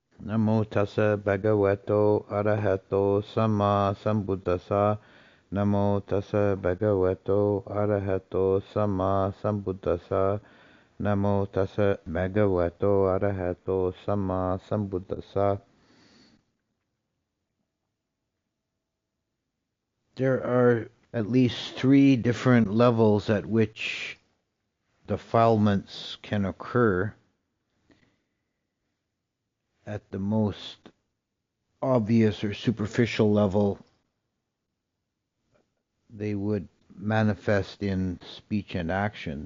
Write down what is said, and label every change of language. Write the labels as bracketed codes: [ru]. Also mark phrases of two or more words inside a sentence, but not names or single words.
[pi] Namo tassa bhagavato arahato sama sambuddhassa. Namo tassa bhagavato arahato sama sambuddhassa. Namo tassa bhagavato arahato sama sambuddhassa. [en] There are at least 3 different levels at which defilements can occur. At the most obvious or superficial level, they would manifest in speech and action.